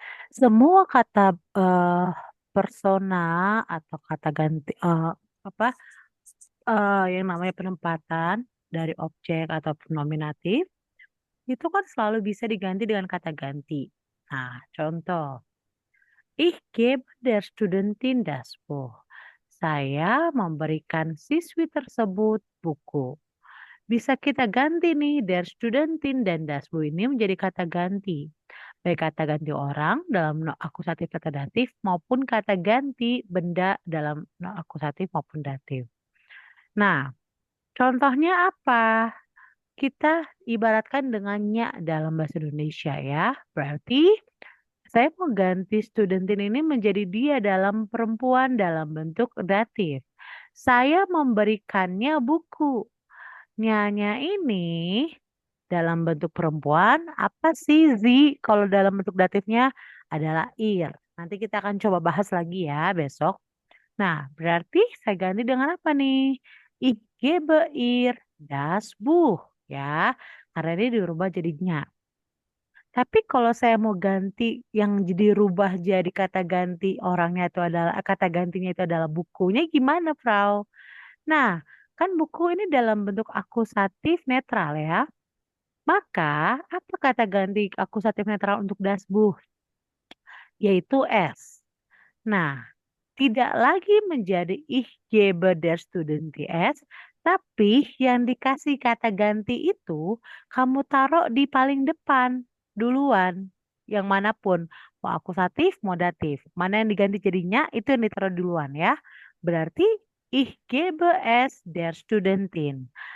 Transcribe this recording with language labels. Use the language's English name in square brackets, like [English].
[Indonesian] Semua kata persona atau kata ganti apa yang namanya penempatan dari objek atau nominatif itu kan selalu bisa diganti dengan kata ganti. Nah, contoh. [German] Ich gebe der Studentin das Buch. [Indonesian] Saya memberikan siswi tersebut buku. Bisa kita ganti nih [German] der Studentin [Indonesian] dan [German] das Buch [Indonesian] ini menjadi kata ganti. Baik kata ganti orang dalam no akusatif kata datif maupun kata ganti benda dalam no akusatif maupun datif. Nah, contohnya apa? Kita ibaratkan dengannya dalam bahasa Indonesia ya. Berarti saya mau ganti studentin ini menjadi dia dalam perempuan dalam bentuk datif. Saya memberikannya buku. Nyanya ini dalam bentuk perempuan apa sih kalau dalam bentuk datifnya adalah ir. Nanti kita akan coba bahas lagi ya besok. Nah, berarti saya ganti dengan apa nih? [German] Ich gebe ihr das Buch. [Indonesian] Ya, karena dia dirubah jadinya. Tapi kalau saya mau ganti yang jadi rubah jadi kata ganti orangnya itu adalah kata gantinya itu adalah bukunya gimana, Frau? Nah, kan buku ini dalam bentuk akusatif netral ya. Maka apa kata ganti akusatif netral untuk [German] das Buch? [Indonesian] Yaitu S. Nah, tidak lagi menjadi [German] ich gebe der Studentin es, [Indonesian] tapi yang dikasih kata ganti itu kamu taruh di paling depan duluan. Yang manapun, mau akusatif, mau datif. Mana yang diganti jadinya itu yang ditaruh duluan ya. Berarti [German] ich gebe es der Studentin.